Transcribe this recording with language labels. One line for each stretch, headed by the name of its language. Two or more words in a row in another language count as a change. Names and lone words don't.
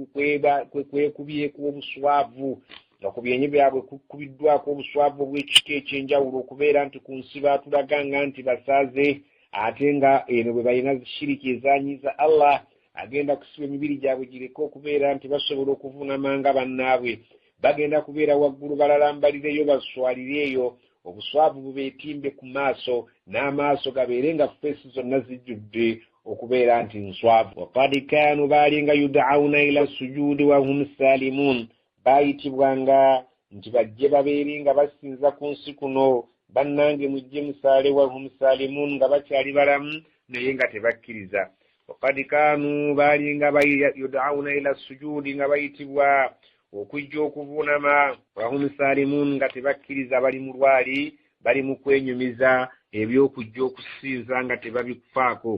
Ganda: kwekubyeko obuswavu nga ku byenyi byabwe kukubiddwako obuswavu obw'ekika ekyenjawulo okubeera nti ku nsi baatulaganga nti basaaze ate nga eno bwe balina shiriki ezanyiza Allah agenda kusiba emibiri gyabwe gireke okubeera nti basobola okuvuunamanga bannaabwe bagenda kubeera waggulu balalambalireyo baswalireyo obuswavu bubeetimbe ku maaso n'amaaso gabeerenga feesi zonna zijjudde okubeera nti nswavu.
Arabic: وقد كانوا baalinga يدعون إلى السجود وهم سالمون,
Ganda: baayitibwanga nti bajje babeere nga basinza ku nsi kuno bannange mujje musaale
Arabic: وهم سالمون
Ganda: nga bakyali balamu naye nga tebakkiriza.
Arabic: وقد كانوا
Ganda: baalinga
Arabic: يدعون إلى السجود
Ganda: nga bayitibwa okujja okuvuunama
Arabic: وهم سالمون
Ganda: nga tebakkiriza bali mu lwali bali mu kwenyumiza ebyokujja okusinza nga tebabikufaako.